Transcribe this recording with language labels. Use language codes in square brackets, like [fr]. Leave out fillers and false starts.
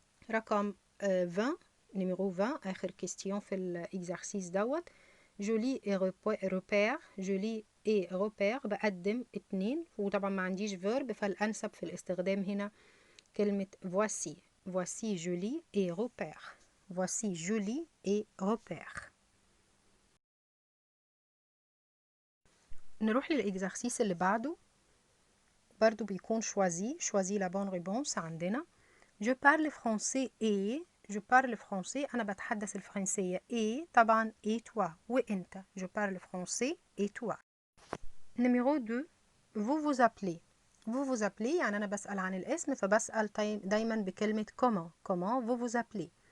[ar] رقم 20 نيميرو 20 اخر كيستيون في الاكزرسيس دوت جولي اي روبير. جولي اي روبير بقدم اتنين وطبعا ما عنديش فيرب فالانسب في الاستخدام هنا كلمة voici. [fr] voici جولي اي روبير. voici جولي اي روبير. [ar] نروح للاكزرسيس اللي بعده برضو بيكون [fr] choisis la bonne réponse [ar] عندنا je parle français et je parle français أنا بتحدث الفرنسية et طبعا et toi وإنت [fr] je parle français et toi. numéro 2 vous vous appelez. [ar] vous vous appelez يعني أنا بسأل عن الاسم فبسأل دايما بكلمة [fr] comment vous vous appelez.